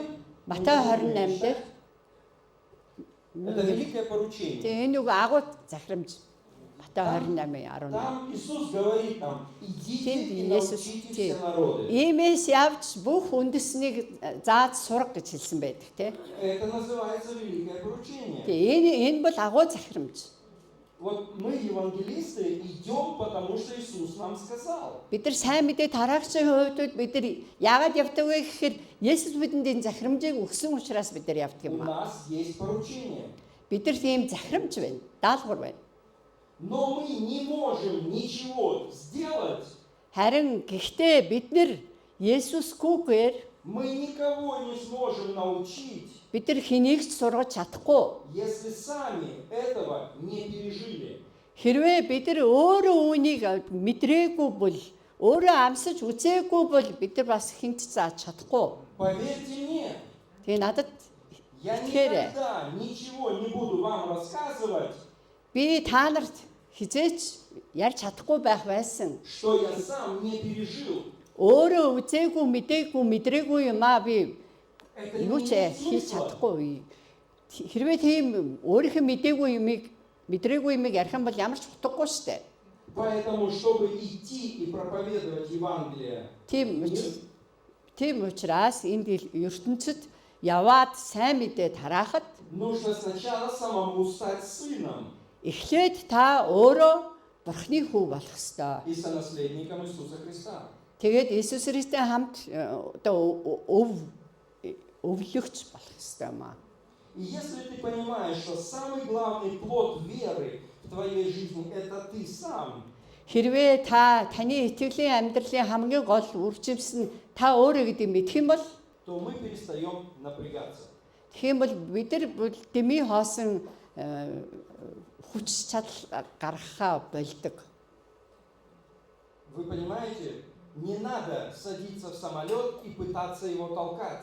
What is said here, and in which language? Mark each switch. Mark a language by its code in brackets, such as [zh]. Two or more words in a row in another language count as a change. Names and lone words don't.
[mn] Матай 28 дээр [ru] это великое поручение. [mn] тэгээ энэ нэг агуу захирамж Матай 28:18. [ru] Там Иисус говорит нам, идите и научите все народы. [mn] Иймээс явж бүх үндэснийг зааж сурах гэж хэлсэн байдаг тийм. [ru] Это называется великое поручение. [mn] Тэгээ энэ бол агуу захирамж. [ru] Вот мы, евангелисты, идем, потому что Иисус нам сказал. [mn] Бид нар сайн мэдээ тараагчийн хувьд бид нар яагаад явдаг вэ гэхээр Есүс бидэнд энэ захирамжийг өгсөн учраас бид нар явдаг [ru] У [mn] юм аа. [ru] нас есть поручение. [mn] Бид нар тийм захирамж байна, даалгавар байна. [ru] Но мы не можем ничего сделать. [mn] Харин гэхдээ бид нар Есүсгүйгээр [ru] Мы никого не сможем научить, [mn] бид нар хэнийг ч сургаж чадахгүй. [ru] если сами этого не пережили. [mn] Хэрвээ бид нар өөрөө үүнийг мэдрээгүй бол, өөрөө амсаж үзээгүй бол бид нар бас хинт зааж чадахгүй. [ru] Поверьте мне, [mn] Тэгээ надад [ru] я [mn] итгээрэй. [ru] никогда ничего не буду вам рассказывать, [mn] Би та нарт хизээч ярьж чадахгүй байх байсан. [ru] что я сам не пережил. [mn] Өөрөө үзээгүй, мэдээгүй, мэдрээгүй юм аа би [ru] Это [mn] юу [ru] не [mn] ч [ru] имеет [mn] хийж [ru] смысла. [mn] чадахгүй. Хэрвээ тийм өөрийнхөө мэдээгүй юмыг, мэдрээгүй юмыг ярих юм бол ямар ч утгагүй шүү дээ. [ru] Поэтому, чтобы идти и проповедовать Евангелие, [mn] Тийм учраас энд ертөнцид яваад сайн мэдээ тараахад [ru] нужно сначала самому стать сыном [mn] эхлээд та өөрөө Бурхны хүү болох ёстой. [ru] и сонаследником Иисуса Христа. [mn] Тэгээд Иесус Христтэй хамт одоо өвлөгч болох ёстой юм аа. [ru] И если ты понимаешь, что самый главный плод веры в твоей жизни – это ты сам, [mn] Хэрвээ та таны итгэлийн амьдралын хамгийн гол үржимс нь та өөрөө гэдэг мэдэх юм бол [ru] то мы перестаем напрягаться. [mn] тэгэх юм бол бид нар дэмий хоосон хүч чадал гаргахаа болдог. [ru] Вы понимаете, не надо садиться в самолет и пытаться его толкать.